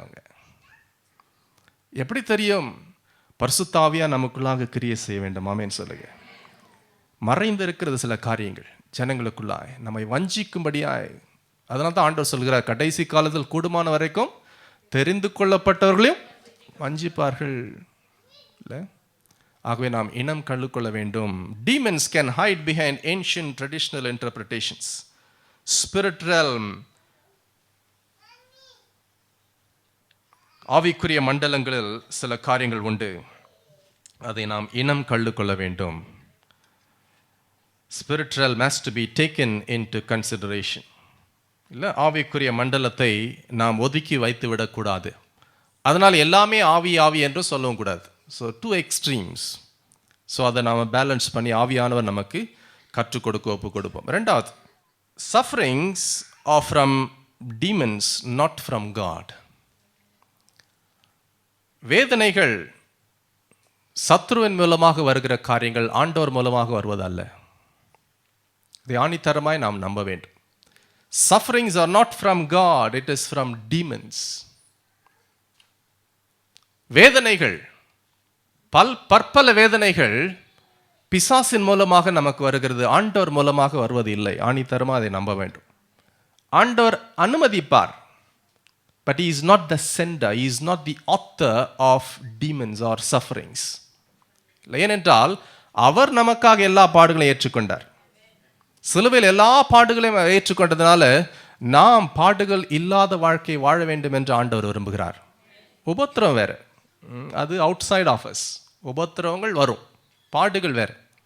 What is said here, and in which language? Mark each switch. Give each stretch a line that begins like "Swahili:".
Tamil: அவங்க எப்படி தெரியும்? பரிசுத்த ஆவியானவர் நமக்குள்ளாக கிரியை செய்ய வேண்டும். ஆமென் சொல்லுங்க. மறைந்து இருக்கிறது சில காரியங்கள் ஜனங்களுக்குள்ளாய் நம்மை வஞ்சிக்கும்படியாய். அதனால தான் ஆண்டவர் சொல்கிறார், கடைசி காலத்தில் கூடுமான வரைக்கும் தெரிந்து கொள்ளப்பட்டவர்களையும் வஞ்சிப்பார்கள் இல்லை. ஆகவே நாம் இனம் கண்டுகொள்ள வேண்டும்.
English: Demons can hide behind ancient traditional interpretations. Spirit realm,
Tamil: ஆவிக்குரிய மண்டலங்களில் சில காரியங்கள் உண்டு. அதை நாம் இனம் கண்டுகொள்ள வேண்டும்.
English: Spirit realm has to be taken into consideration.
Tamil: இல்லை, ஆவிக்குரிய மண்டலத்தை நாம் ஒதுக்கி வைத்து விடக்கூடாது. அதனால் எல்லாமே ஆவி ஆவி என்று சொல்லவும் கூடாது. So 2 extremes. ஸோ அதை நாம் பேலன்ஸ் பண்ணி ஆவியானவர் நமக்கு கற்றுக் கொடுக்க ஒப்பு கொடுப்போம். ரெண்டாவது,
English: sufferings are from demons, not from God.
Tamil: வேதனைகள் சத்ருவின் மூலமாக வருகிற காரியங்கள் ஆண்டவர் மூலமாக வருவதல்ல. இதை ஆணித்தரமாய் நாம் நம்ப வேண்டும்.
English: Sufferings are not from God, it is from demons.
Tamil: வேதனைகள், பற்பல வேதனைகள் பிசாசின் மூலமாக நமக்கு வருகிறது, ஆண்டவர் மூலமாக வருவது இல்லை. ஆணித்தரமாக அதை நம்ப வேண்டும். ஆண்டவர் அனுமதிப்பார்,
English: but he is not the sender, he is not the author of demons or sufferings.
Tamil: ஏனென்றால் அவர் நமக்காக எல்லா பாடுகளையும் ஏற்றுக்கொண்டார். சிலுவையில் எல்லா பாடுகளையும் ஏற்றுக்கொண்டதுனால நாம் பாடுகள் இல்லாத வாழ்க்கையை வாழ வேண்டும் என்று ஆண்டவர் விரும்புகிறார். உபத்திரம் வேறு, அது
English: Outside of us.
Tamil: உபத்திரவங்கள் வரும், பாடுகள் வேறு.